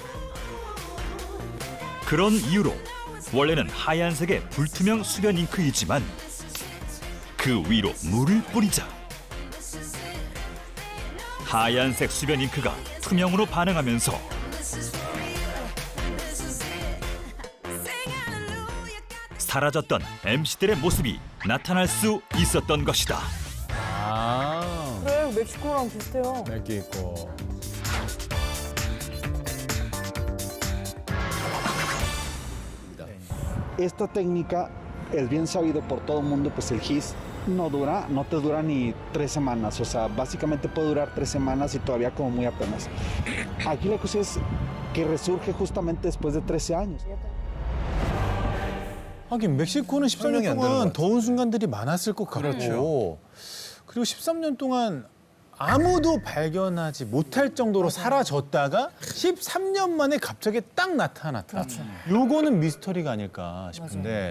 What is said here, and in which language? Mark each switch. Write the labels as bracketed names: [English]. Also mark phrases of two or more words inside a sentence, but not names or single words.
[Korean] 그런 이유로 원래는 하얀색의 불투명 수변 잉크이지만 그 위로 물을 뿌리자 하얀색 수변 잉크가 투명으로 반응하면서 사라졌던 MC들의 모습이 나타날 수 있었던 것이다. 아, 그래, 멕시코랑 비슷해요. 맵게 있고. [Spanish] Esta técnica es bien sabido por todo el mundo, pues el gis no te dura ni 3 semanas, o sea, básicamente puede durar 3 semanas y todavía como muy apenas. Aquí la cosa es que resurge justamente después de 13 años. [Korean] 하긴 멕시코는 13년 설명이 안 되는 것 동안 같아요. 더운 순간들이 많았을 것 같고 그렇죠. 그리고 13년 동안 아무도 발견하지 못할 정도로 사라졌다가 13년 만에 갑자기 딱 나타났다. 요거는 미스터리가 아닐까 싶은데